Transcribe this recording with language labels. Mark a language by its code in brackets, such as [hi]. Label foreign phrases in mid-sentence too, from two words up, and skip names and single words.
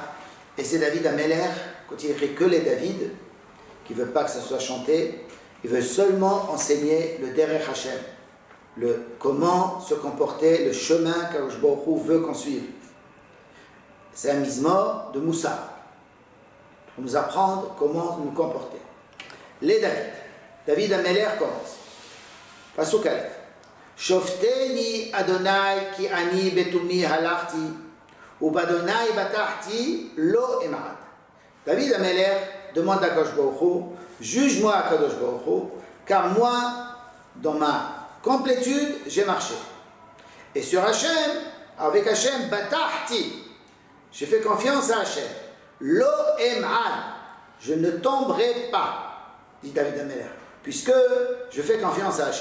[fr] Et c'est David Ameler, quand il écrit que les David, qui ne veut pas que ça soit chanté, il veut seulement enseigner le [he] דרך השם, [fr] comment se comporter, le chemin qu' [he] הקדוש ברוך הוא [fr] veut qu'on suive. C'est un Mizmor de Moussa, pour nous apprendre comment nous comporter. Les David. David Ameler commence. [he] פסוק אלף. שפטני ה' כי אני בתמי הלכתי ובה' בטחתי לא אמעד. [fr] David Ameler demande à [he] הקדוש ברוך הוא, [fr] juge-moi [he] הקדוש ברוך הוא, [fr] car moi, dans ma complétude, j'ai marché. Et sur Hachem, avec Hachem, batachti, j'ai fait confiance à Hachem. [he] לא אמעד, [fr] je ne tomberai pas, dit David Ameler, puisque je fais confiance à Hachem.